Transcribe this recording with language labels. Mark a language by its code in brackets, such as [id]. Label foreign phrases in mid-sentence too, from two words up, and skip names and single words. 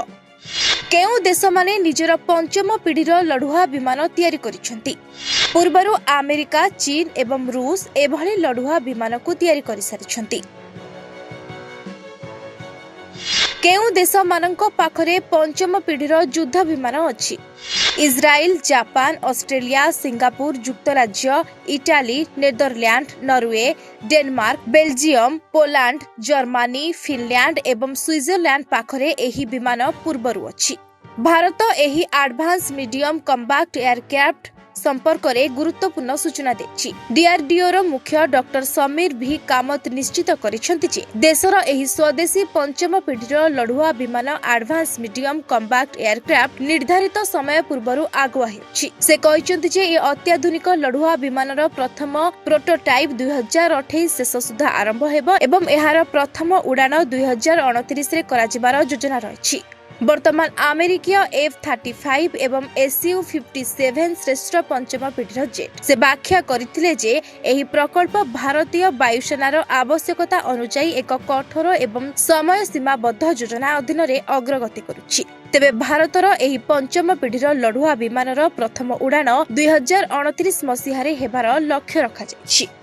[or] କେଉଁ ଦେଶ ମାନେ ନିଜର ପଞ୍ଚମ ପିଢ଼ିର ଲଢୁଆ ବିମାନ ତିଆରି କରିଛନ୍ତି। ପୂର୍ବରୁ ଆମେରିକା, ଚୀନ ଏବଂ ରୁଷ ଏଭଳି ଲଢୁଆ ବିମାନ କୁ ତିଆରି କରି ସାରିଛନ୍ତି। କେଉଁ ଦେଶ ମାନଙ୍କ ପାଖରେ ପଞ୍ଚମ ପିଢ଼ିର ଯୁଦ୍ଧ ବିମାନ ଅଛି। इजराइल, जापान, ऑस्ट्रेलिया, सिंगापुर, युक्तराज्य, इटाली, नेदरलैंड, नॉर्वे, डेनमार्क, बेल्जियम, पोलैंड, जर्मनी, फिनलैंड एवं स्विट्जरलैंड ପାଖରେ ଏହି ବିମାନ ପୂର୍ବରୁ ଅଛି। ଭାରତ ଏହି एडवांस मीडियम कम्बैक्ट एयरक्राफ्ट ସମ୍ପର୍କ ରେ ଗୁରୁତ୍ୱପୂର୍ଣ୍ଣ ସୂଚନା ଦେଇଛି। ଡିଆରଡିଓ ର ମୁଖ୍ୟ ଡକ୍ଟର ସମୀର ଭି କାମତ ନିଶ୍ଚିତ କରିଛନ୍ତି ଯେ ଦେଶର ଏହି ସ୍ୱଦେଶୀ ପଞ୍ଚମ ପିଢ଼ିର ଲଢୁଆ ବିମାନ एडवांस मीडियम कम्बैक्ट एयरक्राफ्ट ନିର୍ଧାରିତ ସମୟ ପୂର୍ବରୁ ଆଗୁଆ ହେଉଛି। ସେ କହିଛନ୍ତି ଯେ ଏ ଅତ୍ୟାଧୁନିକ ଲଢୁଆ ବିମାନର ପ୍ରଥମ ପ୍ରୋଟୋଟାଇପ 2028 ଶେଷ ସୁଦ୍ଧା ଆରମ୍ଭ ହେବ ଏବଂ ଏହାର ପ୍ରଥମ ଉଡ଼ାଣ 2029 ରେ କରାଯିବାର ଯୋଜନା ରହିଛି। ବର୍ତ୍ତମାନ ଆମେରିକୀୟ F-35 ଏବଂ SU-57 ଶ୍ରେଷ୍ଠ ପଞ୍ଚମ ପିଢ଼ିର ଜେଟ। ସେ ବ୍ୟାଖ୍ୟା କରିଥିଲେ ଯେ ଏହି ପ୍ରକଳ୍ପ ଭାରତୀୟ ବାୟୁସେନାର ଆବଶ୍ୟକତା ଅନୁସାରେ ଏକ କଠୋର ଏବଂ ସମୟ ସୀମାବଦ୍ଧ ଯୋଜନା ଅଧୀନ ରେ ଅଗ୍ରଗତି କରୁଛି। ତେବେ ଭାରତର ଏହି ପଞ୍ଚମ ପିଢ଼ିର ଲଢୁଆ ବିମାନର ପ୍ରଥମ ଉଡ଼ାଣ 2029 ମସିହାରେ ହେବାର ଲକ୍ଷ୍ୟ ରଖାଯାଉଛି।